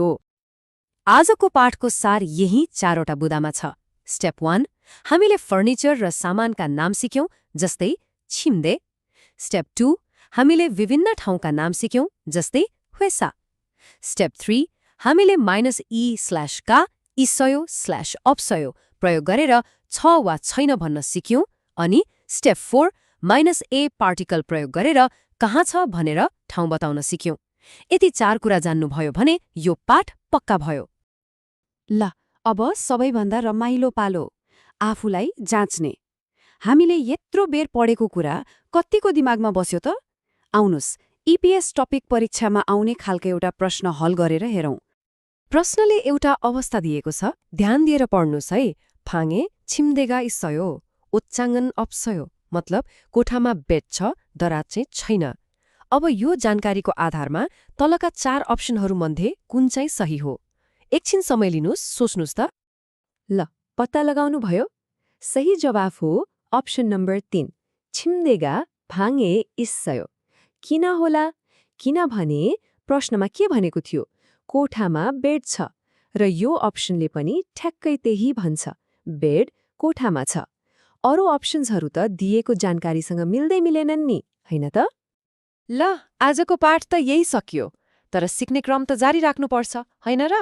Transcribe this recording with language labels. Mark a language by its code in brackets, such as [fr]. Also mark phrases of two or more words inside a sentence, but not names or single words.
[ne] आजको पाठको सार यही 4वटा बुदामा छ। स्टेप 1, हामीले फर्निचर र सामानका नाम सिक्यौं, जस्तै छिम्दे। स्टेप 2, हामीले विभिन्न ठाउँका नाम सिक्यौं, जस्तै 회사। स्टेप 3, हामीले -e/का, [ko] 있어요/없어요 प्रयोग गरेर छ वा छैन भन्न सिक्यौं। [ne] अनि स्टेप 4, -a पार्टिकल प्रयोग गरेर कहाँ छ भनेर ठाउँ बताउन सिक्यौं। यति 4 कुरा जान्नुभयो भने यो पाठ पक्का भयो। ल, अब सबैभन्दा रमाइलो पालो, आफूलाई जाँच्ने। हामीले यत्रो बेर पढेको कुरा कतिको दिमागमा बस्यो त? आउनुस्, इपीएस टपिक परीक्षामा आउने खालको एउटा प्रश्न हल गरेर हेरौं। प्रश्नले एउटा अवस्था दिएको छ, ध्यान दिएर पढ्नुस् है। [ko] 방에 침대가 있어요. 옷장은 없어요. [ne] मतलब कोठामा बेड छ, दराज चाहिँ छैन। अब यो जानकारीको आधारमा तलका 4 अप्सनहरूमध्ये कुन चाहिँ सही हो? एकछिन समय लिनुस्, सोच्नुस् त। ल, पत्ता लगाउनु भयो? सही जवाफ हो अप्सन नम्बर 3, [ko] 침대가 방에 있어요। [ne] किन होला? किनभने प्रश्नमा के भनेको थियो? कोठामा बेड छ, र यो अप्सनले पनि ठ्याक्कै त्यही भन्छ, बेड कोठामा छ। अरू अप्सन्सहरू त दिएको जानकारीसँग मिल्दै मिलेनन् नि, हैन त? ल, आजको पाठ त यही सकियो, तर सिक्ने क्रम त जारी राख्नुपर्छ, हैन र?